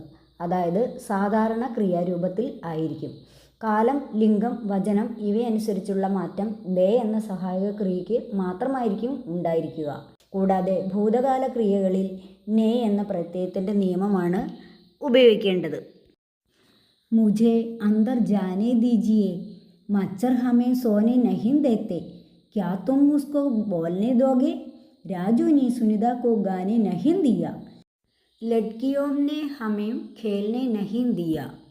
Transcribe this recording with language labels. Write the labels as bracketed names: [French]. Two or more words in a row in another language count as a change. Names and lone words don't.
[Malayalam] അതായത് സാധാരണ ക്രിയാരൂപത്തിൽ ആയിരിക്കും. കാലം, ലിംഗം, വചനം ഇവയനുസരിച്ചുള്ള മാറ്റം ദേ എന്ന സഹായക ക്രിയയ്ക്ക് മാത്രമായിരിക്കും ഉണ്ടായിരിക്കുക. കൂടാതെ ഭൂതകാല ക്രിയകളിൽ നേ എന്ന പ്രത്യയത്തിൻ്റെ നിയമമാണ് ഉപയോഗിക്കേണ്ടത്. [Hindi] മുझे अंदर जाने दीजिए, मच्छर हमें सोने नहीं देते, क्या तुम उसको बोलने दोगे? राजू ने सुनिता को गाने नहीं दिया, लड़कियों ने हमें खेलने नहीं दिया.